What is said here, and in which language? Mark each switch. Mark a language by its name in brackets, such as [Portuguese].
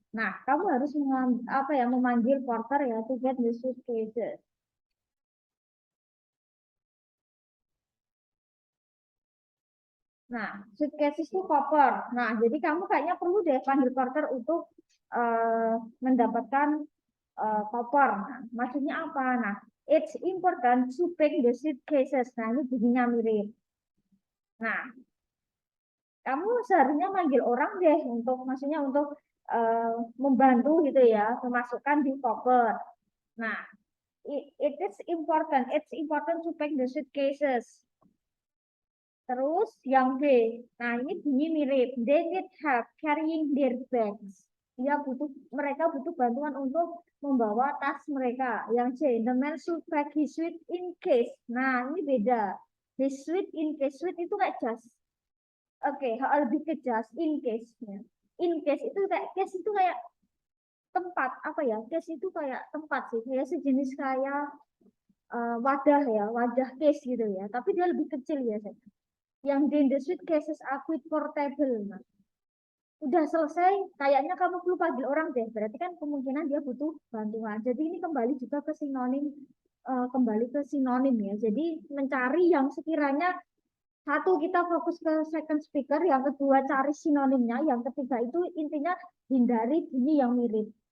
[Indonesian] Nah, kamu harus apa ya, memanggil porter ya [English] to get the suitcases. [Indonesian] Nah, suitcases itu koper. Nah, jadi kamu kayaknya perlu deh panggil porter untuk mendapatkan koper. Nah, maksudnya apa? [English] Nah, it's important to pack the suitcases. [Indonesian] Nah, ini bunyinya mirip. Nah, kamu seharusnya manggil orang deh untuk maksudnya untuk membantu gitu ya, memasukkan di koper. [English] Nah, it is important. It's important to pack the suitcases. [Indonesian] Terus yang B, nah ini bunyi mirip. [English] They need help carrying their bags. [Indonesian] Mereka butuh bantuan untuk membawa tas mereka. Yang C, [English] the man should pack his suit in case. [Indonesian] Nah, ini beda. His suit in case. Suit itu kayak jas. Oke, lebih ke jas in case. Ya. In case itu kayak case itu kayak tempat apa ya? Case itu kayak tempat sih. Kayak sejenis kayak wadah ya, wadah case gitu ya. Tapi dia lebih kecil ya. Yang di [English] the suitcases are quite portable. [Indonesian] Nah, udah selesai, kayaknya kamu perlu panggil orang deh. Berarti kan kemungkinan dia butuh bantuan. Jadi ini kembali juga ke sinonim, kembali ke sinonim ya. Jadi mencari yang sekiranya satu kita fokus ke second speaker, yang kedua cari sinonimnya, yang ketiga itu intinya hindari bunyi yang mirip.